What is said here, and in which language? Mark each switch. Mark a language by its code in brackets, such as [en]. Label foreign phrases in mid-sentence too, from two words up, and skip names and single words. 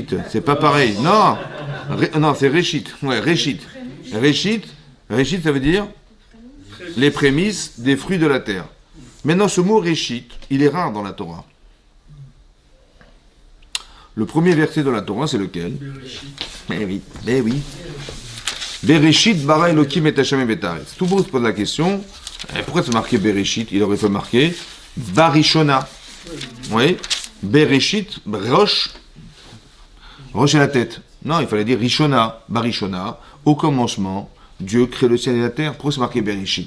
[fr] C'est pas pareil. Non, non, c'est Réchit. Ouais, Réchit. Réchit, ça veut dire les prémices des fruits de la terre. Maintenant, ce mot Réchit, il est rare dans la Torah. Le premier verset de la Torah, c'est lequel? Eh oui. [he] בראשית ברא אלוקים את השם את בתארץ. [fr] Tout le monde se pose la question, pourquoi c'est marqué Bereshit? Il aurait fait marquer Barishona. Oui. Bereshit, Rosh est la tête. Non, il fallait dire Rishona, Barishona. Au commencement, Dieu crée le ciel et la terre. Pourquoi c'est marqué Bereshit?